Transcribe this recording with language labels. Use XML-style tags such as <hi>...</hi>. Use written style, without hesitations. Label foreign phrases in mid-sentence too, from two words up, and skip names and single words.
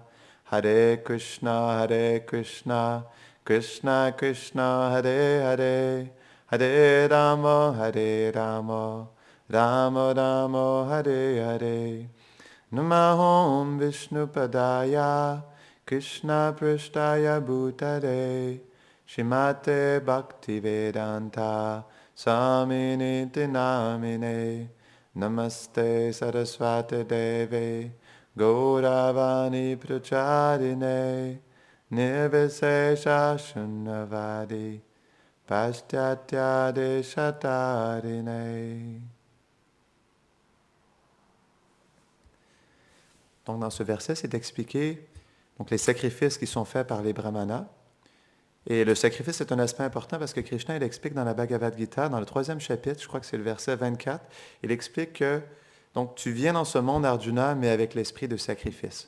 <sa>Hare Krishna Krishna Krishna Hare Hare Hare Rama Rama Rama Hare Hare Namahom Vishnu Padaya Krishna Prishtaya Bhutare Shrimate Bhaktivedanta Swaminiti Namine Namaste Saraswati Deve Gauravani Pracharine Nirvisesha Shunnavadi Paschatya Deshatarine.</sa> <fr>Donc, dans ce verset, c'est expliqué donc, les sacrifices qui sont faits par les brahmanas. Et le sacrifice est un aspect important parce que Krishna, il explique dans la Bhagavad Gita, dans le 3e chapitre, je crois que c'est le verset 24, il explique que donc, tu viens dans ce monde, Arjuna, mais avec l'esprit de sacrifice.</fr>